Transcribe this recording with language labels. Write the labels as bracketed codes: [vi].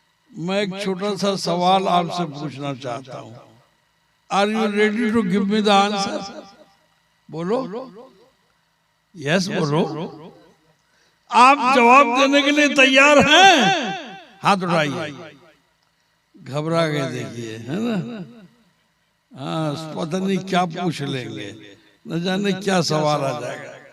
[hi] मैं एक छोटा सा सवाल आपसे पूछना चाहता हूँ। [en] Are you ready to give me the answer? [hi] बोलो, यस बोलो। आप जवाब देने के लिए तैयार हैं? हाथ उठाइए। घबरा गए देखिए, है ना? हाँ, पता नहीं क्या पूछ लेंगे, न जाने क्या सवाल आ जाएगा।